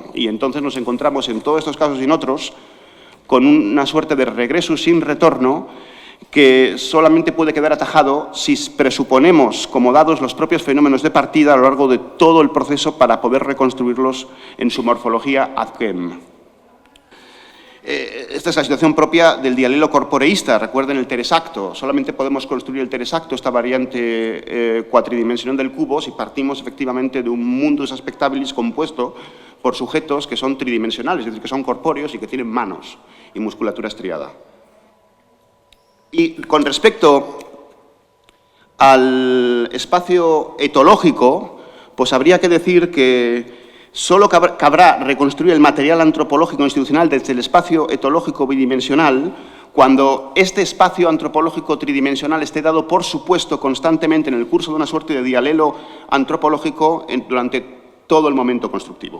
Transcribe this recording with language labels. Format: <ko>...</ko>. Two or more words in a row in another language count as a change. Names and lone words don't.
<es>Y entonces nos encontramos en todos estos casos y en otros con una suerte de regressus sin retorno que solamente puede quedar atajado si presuponemos como dados los propios fenómenos de partida a lo largo de todo el proceso para poder reconstruirlos en su morfología</es> <la>ad quem.</la> <es>Esta es la situación propia del dialelo corporeísta. Recuerden el teresacto. Solamente podemos construir el teresacto, esta variante cuatridimensional del cubo, si partimos efectivamente de un</es> <la>mundus spectabilis</la> <es>compuesto por sujetos que son tridimensionales, es decir, que son corpóreos y que tienen manos y musculatura estriada. Y con respecto al espacio etológico, pues habría que decir que solo cabrá reconstruir el material antropológico institucional desde el espacio etológico bidimensional cuando este espacio antropológico tridimensional esté dado por supuesto constantemente en el curso de una suerte de dialelo antropológico durante todo el momento constructivo.</es>